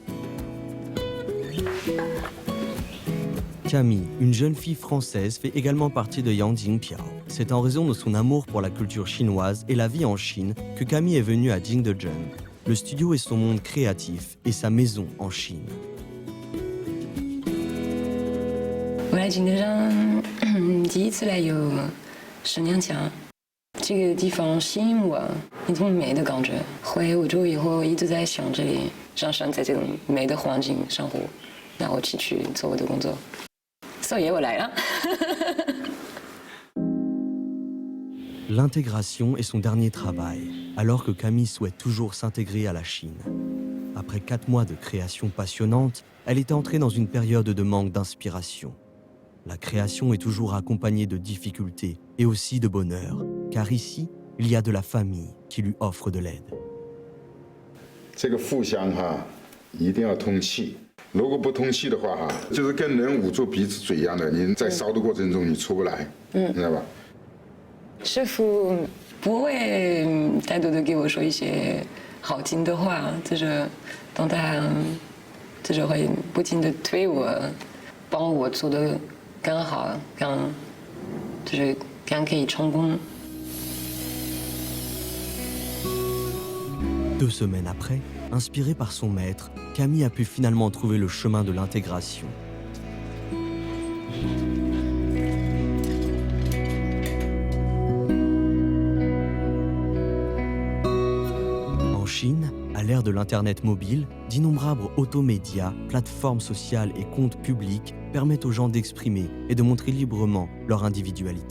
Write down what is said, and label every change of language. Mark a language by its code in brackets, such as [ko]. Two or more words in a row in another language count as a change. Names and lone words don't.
[fr] Camille, une jeune fille française, fait également partie de Yang Jingpiao. C'est en raison de son amour pour la culture chinoise et la vie en Chine que Camille est venue à Jingdezhen. Le studio est son monde créatif et sa maison en Chine. [zh] 我来景德镇第一次来有10年前，这个地方吸引我一种美的感觉。回欧洲以后一直在想这里，想在这种美的环境生活，然后继续做我的工作。所以我来了。 [fr] L'intégration est son dernier travail, alors que Camille souhaite toujours s'intégrer à la Chine. Après 4 mois de création passionnante, elle est entrée dans une période de manque d'inspiration. La création est toujours accompagnée de difficultés et aussi de bonheur, car ici, il y a de la famille qui lui offre de l'aide. [zh] 这个互相一定要通气。如果不通气的话就是跟人捂住鼻子嘴一样的，你在烧的过程中你出不来，知道吧？师傅不会太多的给我说一些好听的话，就是当他就是会不停的推我，帮我做的更好，更可以成功。 [fr] 2 semaines après, inspirée par son maître, Camille a pu finalement trouver le chemin de l'intégration. En Chine, à l'ère de l'Internet mobile, d'innombrables automédias, plateformes sociales et comptes publics permettent aux gens d'exprimer et de montrer librement leur individualité.